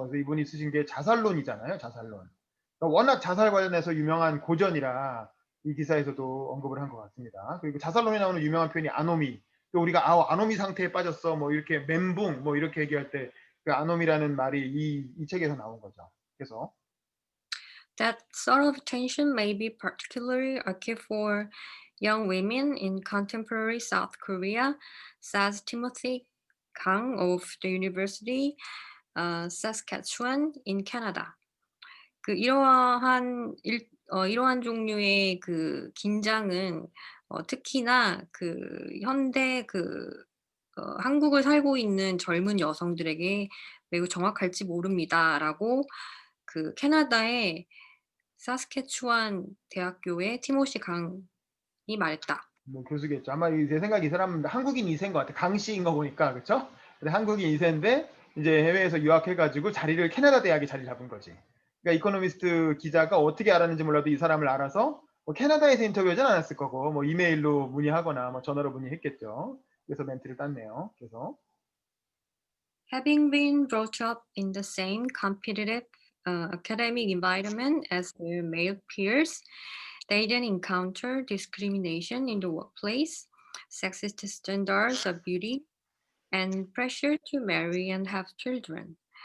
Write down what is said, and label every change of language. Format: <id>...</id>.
<ko>그래서 이분이 쓰신 게 자살론이잖아요. 자살론. 그러니까 워낙 자살 관련해서 유명한 고전이라 이 기사에서도 언급을 한 것 같습니다. 그리고 자살론에 나오는 유명한 표현이 아노미. 또 우리가 아노미 상태에 빠졌어 뭐 이렇게 멘붕 뭐 이렇게 얘기할 때 그 아노미라는 말이 이 책에서 나온 거죠. 그래서</ko> <en>That sort of tension may be particularly acute for young women in contemporary South Korea, says Timothy Kang of the University Saskatchewan in Canada.</en> <ko>그 이러한 종류의 그 긴장은 특히나 그 현대 한국을 살고 있는 젊은 여성들에게 매우 정확할지 모릅니다라고 그 캐나다의 사스케추완 대학교의 티모시 강이 말했다. 뭐 교수겠죠. 아마 제 생각에 이 사람은 한국인 2세인 것 같아. 강 씨인 거 보니까 그렇죠? 한국인 2세인데 이제 해외에서 유학해가지고 캐나다 대학에 자리 잡은 거지. 그러니까 이코노미스트 기자가 어떻게 알았는지 몰라도 이 사람을 알아서 뭐 캐나다에서 인터뷰하진 않았을 거고 뭐 이메일로 문의하거나 뭐 전화로 문의했겠죠. 그래서 멘트를 땄네요. 그래서</ko> <en>Having been brought up in the same competitive academic environment as their male peers, they then encounter discrimination in the workplace, sexist standards of beauty, and pressure to marry and have children.</en>